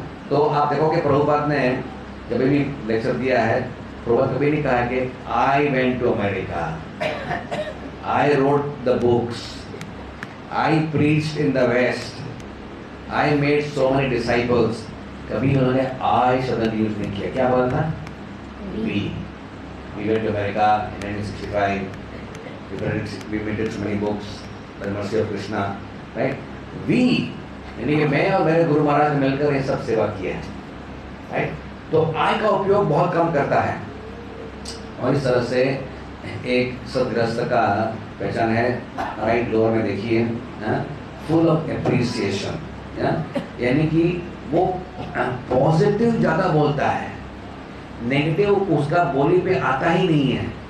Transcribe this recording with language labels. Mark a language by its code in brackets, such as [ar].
[hi] तो आप देखोगे प्रभुपाद ने जब भी लेक्चर दिया है, प्रभुपाद कभी नहीं कहा कि [en] I went to America, I wrote the books, I preached in the west, I made so many disciples, [hi] कभी उन्होंने आई शब्द यूज नहीं किया। क्या बोला था? [en] We went to America in 1965, we printed so many books by the mercy of Krishna, right? [hi] we यानी कि मैं और मेरे गुरु महाराज ने मिलकर ये सब सेवा किया है, राइट? तो आई का उपयोग बहुत कम करता है। और इस तरह से एक सदगृहस्थ का पहचान है, राइट लोअर में देखिए, [en] full of appreciation, [hi] यानी कि वो पॉजिटिव ज़्यादा बोलता है, नेगेटिव उसका बोली पे आता ही नहीं है।